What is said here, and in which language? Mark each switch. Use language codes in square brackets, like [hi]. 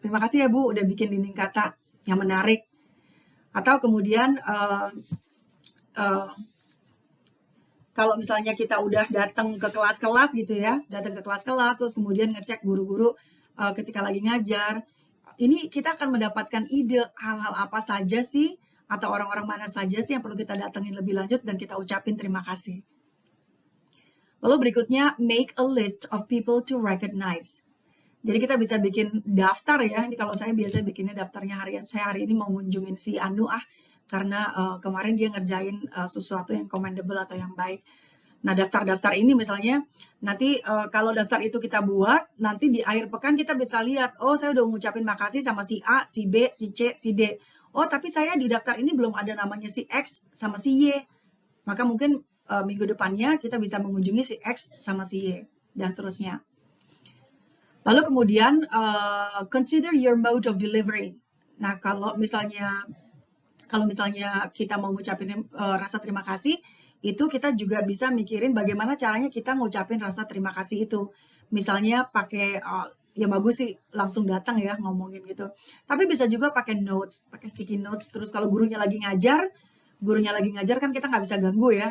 [id] Terima kasih ya Bu, udah bikin dinding kata yang menarik. Atau kemudian kalau misalnya kita udah datang ke kelas-kelas gitu ya, terus kemudian ngecek guru-guru ketika lagi ngajar, ini kita akan mendapatkan ide hal-hal apa saja sih atau orang-orang mana saja sih yang perlu kita datengin lebih lanjut dan kita ucapin terima kasih. Lalu berikutnya, [en] make a list of people to recognize. [id] Jadi kita bisa bikin daftar ya, ini kalau saya biasanya bikinnya daftarnya harian. Saya hari ini mau ngunjungin si Anu karena kemarin dia ngerjain sesuatu yang commendable atau yang baik. Nah, daftar-daftar ini misalnya, nanti kalau daftar itu kita buat, nanti di akhir pekan kita bisa lihat, oh saya udah ngucapin makasih sama si A, si B, si C, si D. Oh, tapi saya di daftar ini belum ada namanya si X sama si Y. Maka mungkin minggu depannya kita bisa mengunjungi si X sama si Y, dan seterusnya. Lalu kemudian, [en] consider your mode of delivery. [id] Nah, kalau misalnya kita mau ngucapin rasa terima kasih, itu kita juga bisa mikirin bagaimana caranya kita ngucapin rasa terima kasih itu. Misalnya pakai ya bagus sih langsung datang ya ngomongin gitu. Tapi bisa juga pakai notes, pakai sticky notes. Terus kalau gurunya lagi ngajar kan kita nggak bisa ganggu ya.